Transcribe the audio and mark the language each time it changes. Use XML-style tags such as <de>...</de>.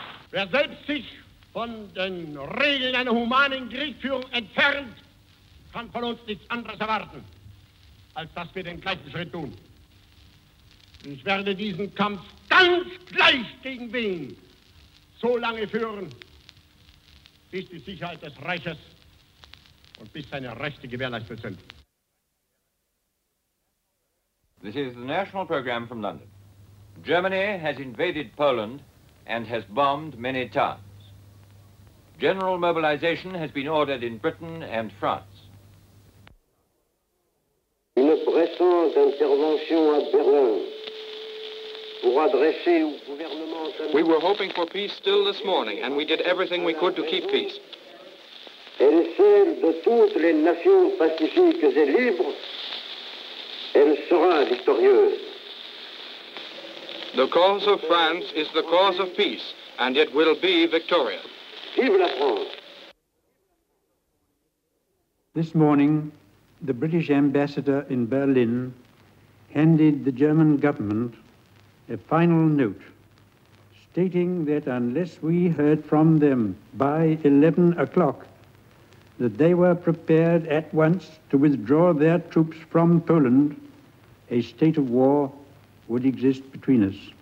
<de>Wer selbst sich von den Regeln einer humanen Kriegführung entfernt, kann von uns nichts anderes erwarten, als dass wir den gleichen Schritt tun. Ich werde diesen Kampf ganz gleich gegen wen so lange führen, bis die Sicherheit des Reiches und bis seine Rechte gewährleistet sind.</de> <en>This is the national program from London. Germany has invaded Poland and has bombed many towns. General mobilization has been ordered in Britain and France.</en> <fr>Une pressante intervention à Berlin pour adresser au gouvernement.</fr> <en>We were hoping for peace still this morning, and we did everything we could to keep peace.</en> <fr>Elle est celle de toutes les nations pacifiques et libres. Elle sera victorieuse.</fr> <en>The cause of France is the cause of peace, and it will be victorious.</en> <fr>Vive la France!</fr> <en>This morning, the British ambassador in Berlin handed the German government a final note, stating that unless we heard from them by 11 o'clock, that they were prepared at once to withdraw their troops from Poland, a state of war would exist between us.</en>